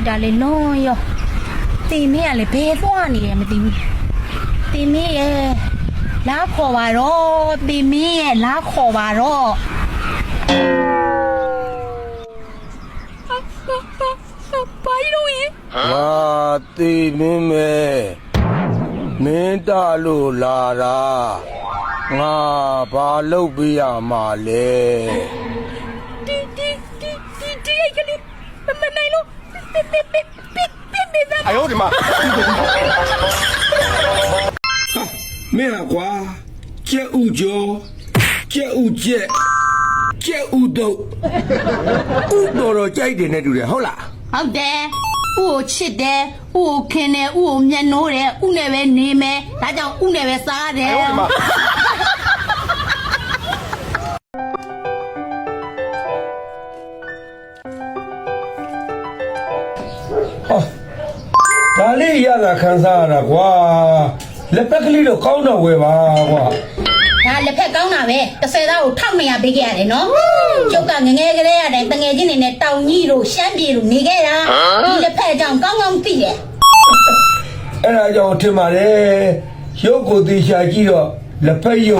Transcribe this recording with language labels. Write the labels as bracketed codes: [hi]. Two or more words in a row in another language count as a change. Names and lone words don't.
[my] တာလေလွန်ရောတီမင်းကလည်းဘယ်သွားနေလဲမသိဘူးတီမင်းရဲ့လာခေါ်ပါတော့တီမင်းရဲ့လာခေါ်ပါတော့ဘာလို့ရင် ငါတီမင်းမဲမင်းတလို့လာတာငါဘာလုပ်ပြရမှာလဲ [zh] 哎呦我的妈！ [my] မင်းကွာကျက်ဥကျော်ကျက်ဥကျက်ဥတော့ဥတော်ကြိုက်တယ်နဲ့တူတယ်ဟုတ်လား ဟုတ်တယ်ဥကိုချစ်တယ်ဥကိုခင်တယ်ဥကိုမျက်နှိုးတယ်ဥနဲ့ပဲနေမယ်ဒါကြောင့်ဥနဲ့ပဲစားတယ် [zh] 哎呦我的妈！ [my] ဒါလေးရတာခံစားရတာကွာလက်ပက်ကလေးတော့ကောင်းတော့ဝယ်ပါကွာ ဒါလက်ဖက်ကောင်းတာပဲ30သားကို1200ပေးခဲ့ရတယ်နော်ကျုပ်ကငငယ်ကလေးရတယ်တငယ်ချင်းတွေနဲ့တောင်ကြီးတို့ရှမ်းပြည်တို့နေခဲ့တာဒီလက်ဖက်အကြောင်းကောင်းကောင်းသိတယ် အဲ့ဒါကြောင့်ထင်ပါတယ်ရုပ်ကိုသေချာကြည့်တော့လက်ဖက်ရုပ်